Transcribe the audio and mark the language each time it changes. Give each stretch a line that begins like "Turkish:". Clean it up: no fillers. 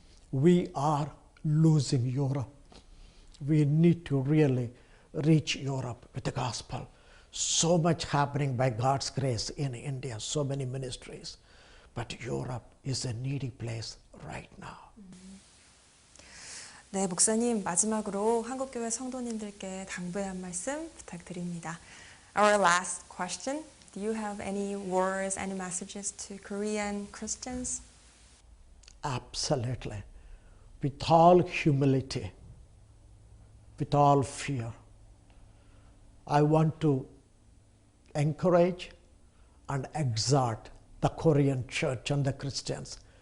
English: We are losing Europe. We need to really reach Europe with the gospel. So much happening by God's grace in India, so many ministries. But Europe is a needy place right now.
Korean: 네, 목사님, 마지막으로 한국교회 성도님들께 당부의 한 말씀 부탁드립니다.
English: Our last question. Do you have any words, any messages to Korean Christians? Absolutely. With all humility, with all fear, I want to encourage and exhort the Korean church and the Christians.